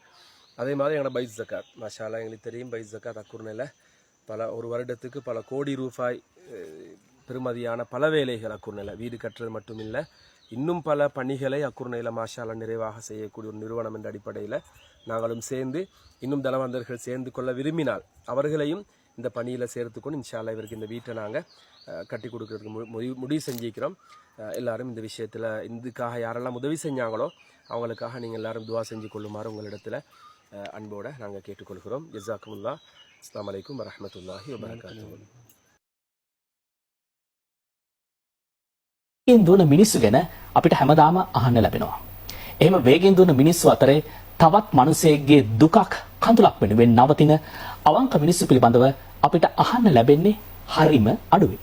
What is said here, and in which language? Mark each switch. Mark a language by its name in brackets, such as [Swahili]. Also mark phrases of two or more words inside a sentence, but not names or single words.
[Tamil] அதே மாதிரி எங்களோட பைத் ஜக்காத் [Arabic] ما شاء الله [Tamil] எங்களுக்கு தெரியும். பைத் ஜக்காத் அக்குர்னையில் ஒரு வருடத்துக்கு பல கோடி ரூபாய் பெருமதியான பல வேலைகள் அக்குர்னையில் வீடு கட்டுறது மட்டும் இல்லை, இன்னும் பல பணிகளை அக்குர்னையில் [Arabic] ما شاء الله [Tamil] நிறைவாக செய்யக்கூடிய ஒரு நிறுவனம் என்ற அடிப்படையில் நாங்களும் சேர்ந்து இன்னும் தனவந்தர்கள் சேர்ந்து கொள்ள விரும்பினால் அவர்களையும் இந்த பணியில் சேர்த்துக்கொண்டு [Arabic] إن شاء الله [Tamil] இவருக்கு இந்த வீட்டை நாங்கள் கட்டி கொடுக்கறதுக்கு முடிவு செஞ்சுக்கிறோம். எல்லாரும் இந்த விஷயத்தில் இதுக்காக யாரெல்லாம் உதவி செஞ்சாங்களோ அவங்களுக்காக நீங்கள் எல்லாரும் துவா செஞ்சு கொள்ளுமாறு உங்களிடத்தில் அன்போடு நாங்கள் கேட்டுக்கொள்கிறோம். ஜஸாக்குமுல்லாஹ். [Arabic] السلام عليكم ورحمة الله وبركاته. [Sinhala] දුවන මිනිස්සු ගැන අපිට හැමදාම අහන්න ලැබෙනවා. එහෙම වේගෙන් දුවන මිනිස්සු අතරේ තවත් මිනිසෙක්ගේ දුකක් කඳුලක් වෙනුවෙන් නවතින අවංක මිනිස්සු පිළිබඳව අපිට අහන්න ලැබෙන්නේ හරිම අඩුයි.